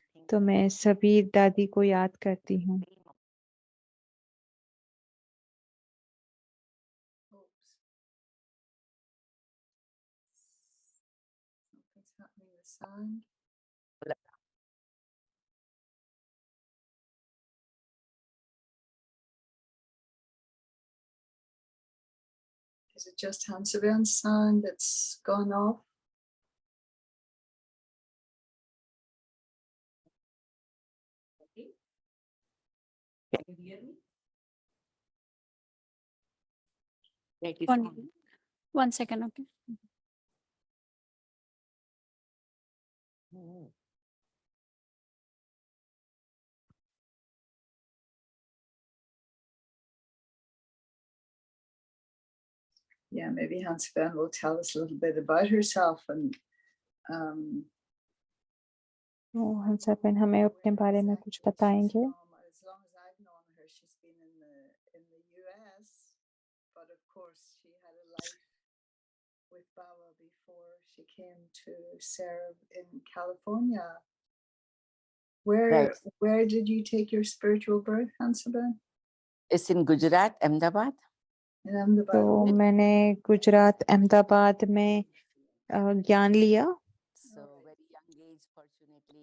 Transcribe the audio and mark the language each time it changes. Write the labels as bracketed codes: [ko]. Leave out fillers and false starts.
[hi] तो मैं सभी दादी को याद करती हूँ। [en] Oops. Something's happening with sound. Is it just Hansaben's sound that's gone off? One second, okay. Yeah, maybe Hansaben will tell us a little bit about herself and [hi] तो हंसाबेन हमें अपने बारे में कुछ बताएंगे। [en] As long as I've known her, she's been in the US, but of course she had a life with Baba before she came to serve in California. Where did you take your spiritual birth, Hansaben? It's in Gujarat, Ahmedabad. In Ahmedabad. [hi] तो मैंने गुजरात अहमदाबाद में ज्ञान लिया। [en] So very young age, fortunately.